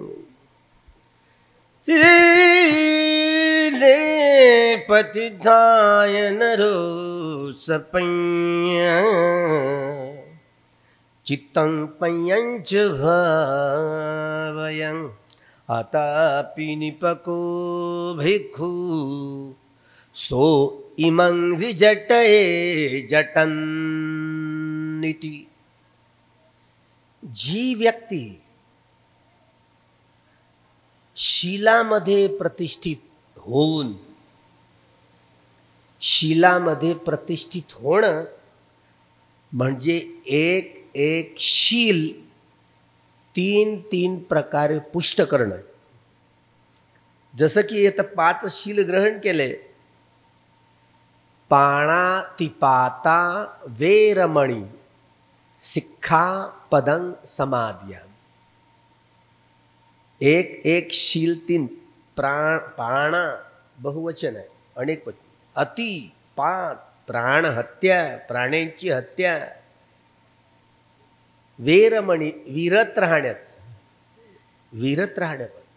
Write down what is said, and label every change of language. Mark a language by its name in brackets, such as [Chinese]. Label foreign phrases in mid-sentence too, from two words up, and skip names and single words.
[Pali] शीले पतिठाय नरो सपञ्या, चित्तं पञ्यञ्च भावयं. आतापि निपको भिक्खु सो इमं विजटये जटन्निति. [Marathi] जी व्यक्ती शीलामध्ये प्रतिष्ठित होऊन, शीलामध्ये प्रतिष्ठित होणं म्हणजे एक एक शील तीन तीन प्रकारे पुष्ट करणं. जसं की आता 5 शील ग्रहण केले. [Pali] पाणातिपाता वेरमणी सिक्खापदं समादियां. [Marathi] एक एक शील 3. पाणा बहुवचन आहे, अनेक वचन. [Pali] अति पात [Marathi] प्राण हत्या, प्राण्यांची हत्या. वेरमणी विरत राहण्याचं, विरत राहण्याचं.